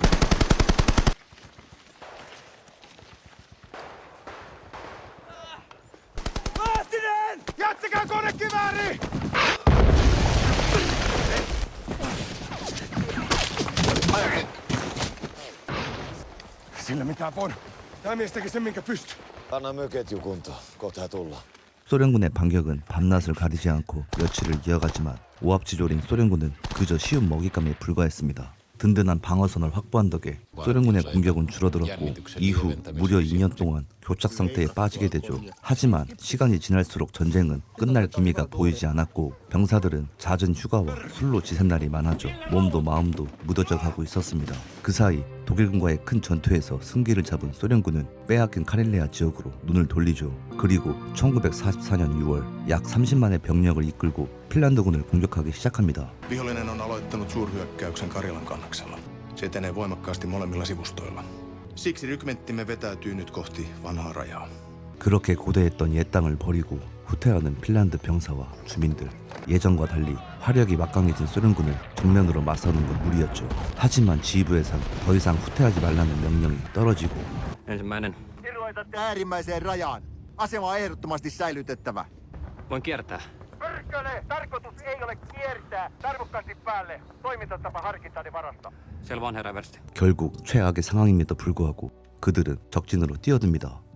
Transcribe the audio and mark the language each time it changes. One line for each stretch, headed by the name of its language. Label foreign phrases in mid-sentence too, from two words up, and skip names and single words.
Finnish: Lahtinen! Jättäkää konekivääri! Sillä mitään voi. Tämä mies teki sen minkä pystyi. Anna myö ketju kuntoon. Kohta tullaan.
Korean: 소련군의 반격은 밤낮을 가리지 않고 며칠을 이어가지만 오합지졸인 소련군은 그저 쉬운 먹잇감에 불과했습니다. 든든한 방어선을 확보한 덕에 소련군의 공격은 줄어들었고 이후 무려 2년 동안 교착 상태에 빠지게 되죠. 하지만 시간이 지날수록 전쟁은 끝날 기미가 보이지 않았고 병사들은 잦은 휴가와 술로 지샌 날이 많아져 몸도 마음도 무뎌져 가고 있었습니다. 그 사이 독일군과의 큰 전투에서 승기를 잡은 소련군은 빼앗긴 카렐리아 지역으로 눈을 돌리죠. 그리고 1944년 6월 약 30만의 병력을 이끌고 핀란드군을 공격하기 시작합니다.
Finnish: Vihollinen on aloittanut suurhyökkäyksen Karjalan kannaksella. Se etenee voimakkaasti molemmilla sivustoilla. Siksi rykmenttimme vetäytyy nyt kohti vanhaa rajaa.
Korean: 그렇게 고대했던 옛 땅을 버리고 후퇴하는 핀란드 병사와 주민들. 예전과 달리 화력이 막강해진 소련군을 정면으로 맞서는 건 무리였죠. 하지만 지휘부에선 더 이상 후퇴하지 말라는 명령이 떨어지고
Finnish: Ensimmäinen. Irroitatte äärimmäiseen rajaan. Asema on ehdottomasti säilytettävä. Voin kiertää. Pörkköle! Tarkoitus ei ole kiertää. Tarmokkaasti päälle. Toimintatapa harkintani varasta. Selvä on herra Versti.
Korean: 결국 최악의 상황임에도 불구하고 그들은 적진으로 뛰어듭니다.